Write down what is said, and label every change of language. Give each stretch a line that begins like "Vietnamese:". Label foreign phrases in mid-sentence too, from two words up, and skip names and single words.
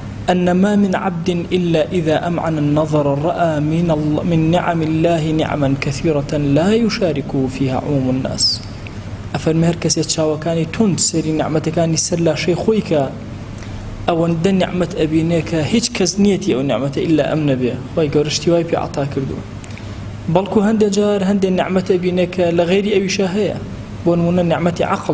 Arabic: أن ما من عبد إلا إذا أمعن النظر رأى من نعم الله نعما كثيرة لا يشاركه فيها عموم الناس.
Central Kurdish: أفرمي هر کەسێ چاوەکانی تند سەری نعمەتەکانی سەر لاشەی خۆی کە ئەوەندە نعمەت ئەبینێ کە هیچ کەس نیەتی ئەو نعمەتە ئیلا ئەم نەبێ، خۆی گەورە شتی وای پێ عەتا کردووە. بەڵکو هەندێک جار هەندێک نعمەت ئەبینێ کە لە غەیری ئەویشە هەیە، بۆ نمونە نعمەتی عەقڵ.